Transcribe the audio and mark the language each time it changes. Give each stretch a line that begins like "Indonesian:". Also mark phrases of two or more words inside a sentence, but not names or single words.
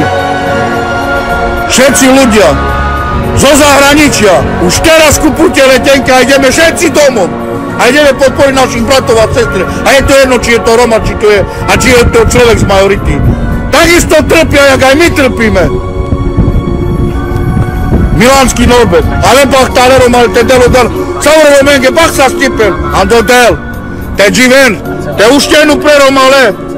Slovak: Všetci ľudia zo zahraničia, už teraz kupujte letenky a ideme všetci domov. A ideme podporiť našich bratov a sestry. A je to jedno, či je to Roma, či je to človek z majority. Takisto trpia, jak aj my trpíme.
Romany: Milanský Norbert, ale Bachtalero mal te delodar, Saur Romenge, Bach sa stipen, ando del, te given, te uštenu pre Romale.